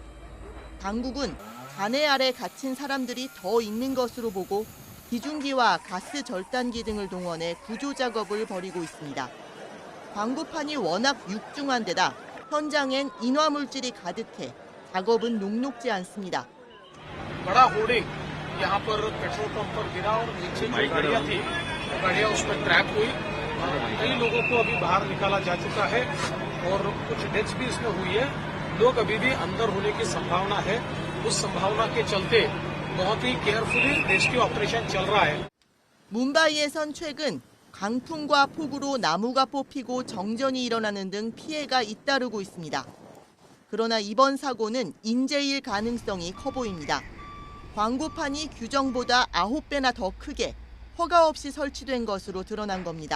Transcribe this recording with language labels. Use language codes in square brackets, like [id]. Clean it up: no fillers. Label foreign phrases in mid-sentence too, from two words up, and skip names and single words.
[ko] 당국은 잔해 아래 갇힌 사람들이 더 있는 것으로 보고 비중기와 가스 절단기 등을 동원해 구조 작업을 벌이고 있습니다. 광고판이 워낙 육중한 데다 현장엔 인화물질이 가득해 작업은 녹록지 않습니다. [hi] बड़ा होर्डिंग यहाँ पर पेट्रोल पंप पर गिरा और नीचे जो गाड़ियां थी गाड़ियां उसमें ट्रैप हुई और कई लोगों को अभी बाहर निकाला जा चुका है और कुछ डेथ्स भी इसमें हुई है। लोग अभी भी अंदर होने की संभावना है। उस संभावना के चलते बहुत ही [en] carefully rescue operation [hi] चल रहा है। [ko] 뭄바이에선 최근 강풍과 폭우로 나무가 뽑히고 정전이 일어나는 등 피해가 잇따르고 있습니다. 그러나 이번 사고는 인재일 가능성이 커 보입니다. 광고판이 규정보다 9배나 더 크게 허가 없이 설치된 것으로 드러난 겁니다.